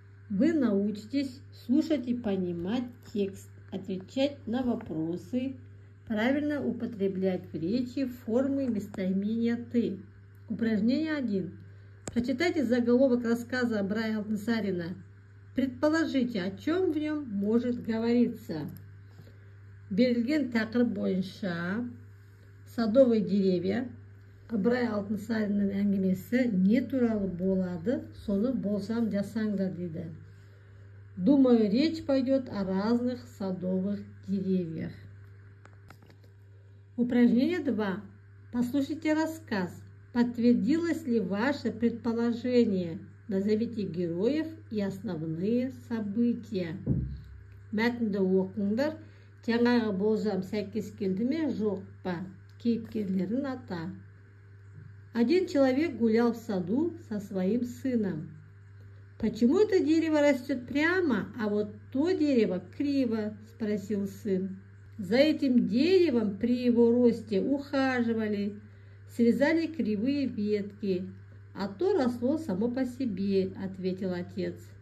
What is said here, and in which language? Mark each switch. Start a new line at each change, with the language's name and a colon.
Russian: Вы научитесь слушать и понимать текст, отвечать на вопросы, правильно употреблять в речи формы местоимения «ты». Упражнение 1. Прочитайте заголовок рассказа Ибрая Алтынсарина. Предположите, о чем в нем может говориться.
Kazakh: Берілген тақырып бойынша
Russian: садовые деревья.
Kazakh: Ибрай Алтынсариннің әңгімесі не туралы болады, соны болсам жасаңдар дейді.
Russian: Думаю, речь пойдет о разных садовых деревьях. Упражнение 2. Послушайте рассказ. Подтвердилось ли ваше предположение? Назовите героев и основные события.
Kazakh: Мәтінді оқыңдар. Жаңағы болжам сәйкес келді ме, жоқ па? Кейіпкерлерін ата.
Russian: Один человек гулял в саду со своим сыном. «Почему это дерево растет прямо, а вот то дерево криво?» – спросил сын. «За этим деревом при его росте ухаживали, срезали кривые ветки, а то росло само по себе», – ответил отец.